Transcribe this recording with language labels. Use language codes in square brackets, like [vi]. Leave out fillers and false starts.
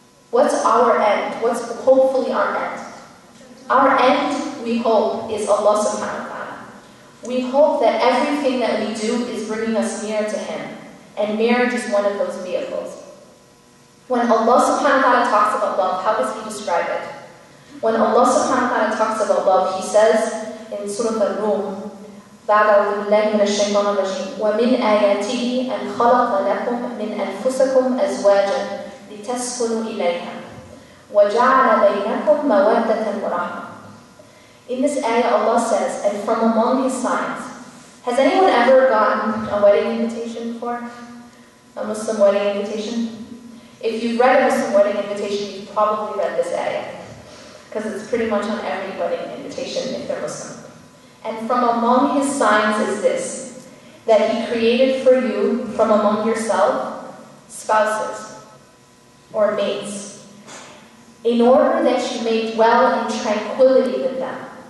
[en] What's our end? What's hopefully our end? Our end, we hope, is Allah subhanahu wa ta'ala. We hope that everything that we do is bringing us near to Him. And marriage is one of those vehicles. When Allah subhanahu wa ta'ala talks about love, how does He describe it? When Allah subhanahu wa ta'ala talks about love, He says in Surah Al-Rum, [ar] وَمِنْ آيَاتِهِ أَنْ خَلَقَ لَكُمْ مِنْ أَنفُسِكُمْ أَزْوَاجًا لِتَسْكُنُوا إِلَيْهَا وَجَعَلَ بَيْنَكُمْ مَوَدَّةً وَرَحْمَةً. [en] In this ayah, Allah says, and from among His signs. Has anyone ever gotten a wedding invitation before? A Muslim wedding invitation? If you've read a Muslim wedding invitation, you've probably read this ayah. Because it's pretty much on every wedding invitation if they're Muslim. And from among His signs is this, that He created for you, from among yourself, spouses or mates, in order that you may dwell in tranquility with them.